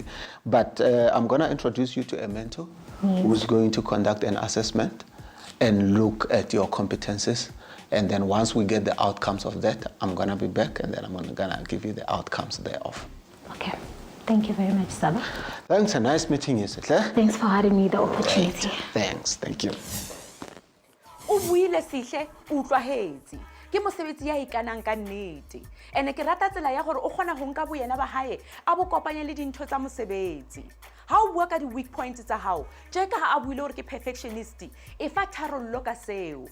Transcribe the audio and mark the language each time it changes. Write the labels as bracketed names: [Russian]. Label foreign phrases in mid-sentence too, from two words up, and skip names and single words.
[English] But I'm going to introduce you to a mentor who's going to conduct an assessment and look at your competences. And then once we get the outcomes of that, I'm going to be back and then I'm going to give you the outcomes thereof. Okay. Thank you very much, Saba. Thanks, a nice meeting you, Sihle. Thanks for having me the opportunity. Thanks, thank you. [Southern Sotho] O buile Sihle, o utlwahetse. Ke mosebetsi ya ikanang ka nnete. Ene ke rata tsela ya gore o kgona ho nka boyena ba hae a bo kopanya le dintho tsa mosebetsi. Ha o bua ka di [English] weak points [Southern Sotho] tsa hao, je ka ha a buile hore ke perfectionist, e fa tharollo ka seo.